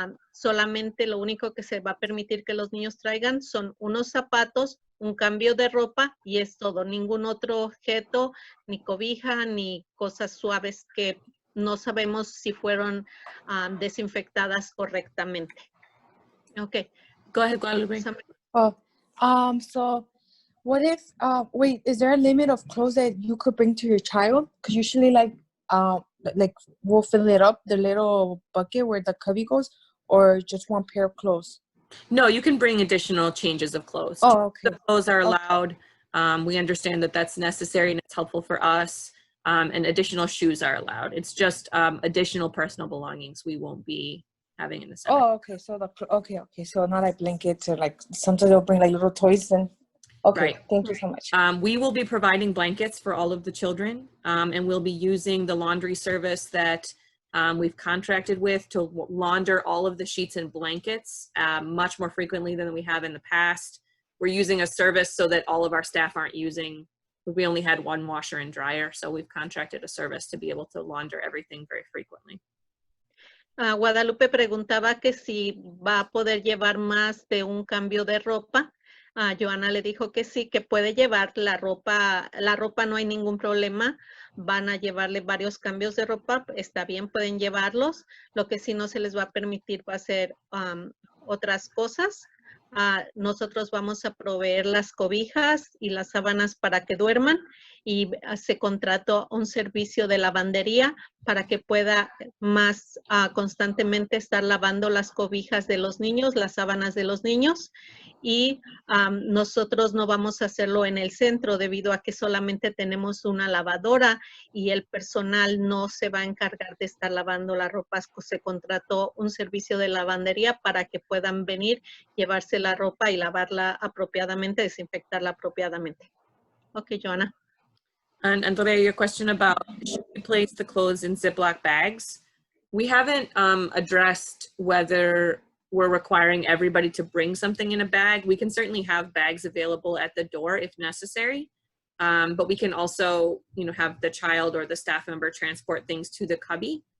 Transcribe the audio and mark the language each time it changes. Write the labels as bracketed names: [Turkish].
[Spanish] Solamente lo único que se va a permitir que los niños traigan son unos zapatos, un cambio de ropa y es todo. Ningún otro objeto, ni cobija, ni cosas suaves que no sabemos si fueron desinfectadas correctamente. [English] Okay. Go ahead, Guadalupe. So what if, wait, is there a limit of clothes that you could bring to your child? Because usually like we'll fill it up, the little bucket where the cubby goes, or just one pair of clothes? No, you can bring additional changes of clothes. Oh, okay. The clothes are allowed. We understand that that's necessary and it's helpful for us. And additional shoes are allowed. It's just additional personal belongings we won't be having in the center. Oh, okay. So okay. So not like blankets or like sometimes they'll bring like little toys and. Okay, right. Thank you so much. We will be providing blankets for all of the children, and we'll be using the laundry service that we've contracted with to launder all of the sheets and blankets much more frequently than we have in the past. We're using a service so that all of our staff aren't using, we only had one washer and dryer, so we've contracted a service to be able to launder everything very frequently. [Spanish] Guadalupe preguntaba que si va a poder llevar más de un cambio de ropa. Joana le dijo que sí, que puede llevar la ropa no hay ningún problema, van a llevarle varios cambios de ropa, está bien, pueden llevarlos, lo que sí no se les va a permitir va a ser otras cosas. Nosotros vamos a proveer las cobijas y las sábanas para que duerman y se contrató un servicio de lavandería para que pueda más constantemente estar lavando las cobijas de los niños, las sábanas de los niños, y nosotros no vamos a hacerlo en el centro debido a que solamente tenemos una lavadora y el personal no se va a encargar de estar lavando la ropa. Se contrató un servicio de lavandería para que puedan venir, llevarse la ropa y lavarla apropiadamente, desinfectarla apropiadamente. [English] Okay, Joanna. And Andrea, your question about should we place the clothes in Ziploc bags? We haven't addressed whether we're requiring everybody to bring something in a bag. We can certainly have bags available at the door if necessary, but we can also, have the child or the staff member transport things to the cubby.